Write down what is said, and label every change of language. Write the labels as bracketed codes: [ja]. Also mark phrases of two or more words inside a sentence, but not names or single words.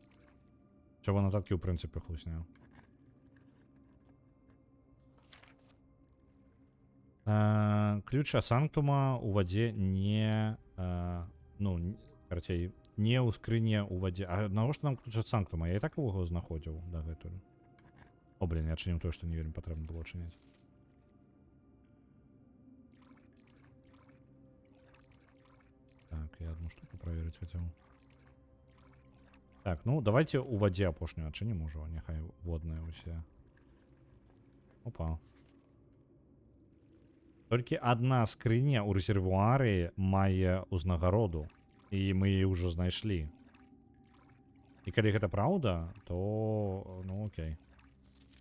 [be] Чырвоныя нататкі ў прынцыпе хлусня. Ключ асанктума ў вадзе не... ну, карацей, не ў скрыне ў вадзе. А навошта нам ключ асанктума? Я і так яго знаходзіў дагэтуль. О, блин, я адчыніў тое, што не вельмі патрэбна было адчыняць. [ru] Так, я одну штуку проверить хотел. [be] Так, ну давайте у вадзе апошнюю адчынім ужо, няхай водныя усе. Опа. Толькі адна скрыня ў рэзервуары мае ўзнагароду, і мы яе ўжо знайшлі. І калі гэта праўда, то ну окей.